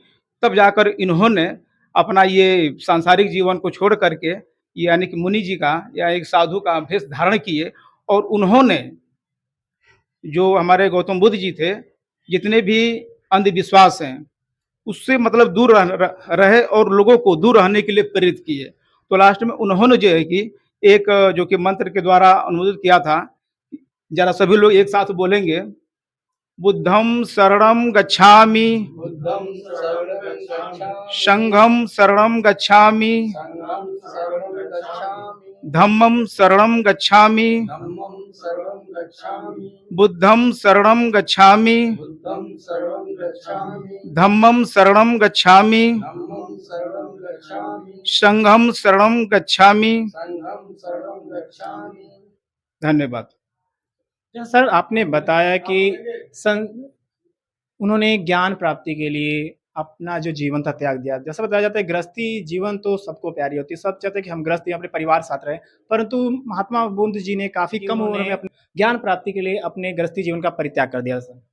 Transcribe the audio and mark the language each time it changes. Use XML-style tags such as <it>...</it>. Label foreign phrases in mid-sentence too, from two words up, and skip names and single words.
<hi>तब जाकर इन्होंने अपना ये सांसारिक जीवन को छोड़ करके, यानी कि मुनि जी का या एक साधु का भेष धारण किए और उन्होंने, जो हमारे गौतम बुद्ध जी थे, जितने भी अंधविश्वास हैं उससे मतलब दूर रहे और लोगों को दूर रहने के लिए प्रेरित किए। तो लास्ट में उन्होंने जो है कि एक जो कि मंत्र के द्वारा अनुमोदित किया था। जरा सभी लोग एक साथ बोलेंगे,</hi> <pi>बुद्धं शरणं गच्छामि, संघं शरणं गच्छामि, धम्मं शरणं गच्छामि, बुद्धं शरणं गच्छामि, धम्मं शरणं गच्छामि, संघं शरणं गच्छामि।</pi> <hi>धन्यवाद। जैसा सर आपने बताया कि उन्होंने ज्ञान प्राप्ति के लिए अपना जो जीवन था त्याग दिया। जैसा बताया जाता है गृहस्थी जीवन तो सबको प्यारी होती है, सब चाहते हैं कि हम गृहस्थी अपने परिवार साथ रहें, परंतु महात्मा बुद्ध जी ने काफ़ी कम उम्र में अपने ज्ञान प्राप्ति के लिए अपने गृहस्थी जीवन का परित्याग कर दिया सर।</hi>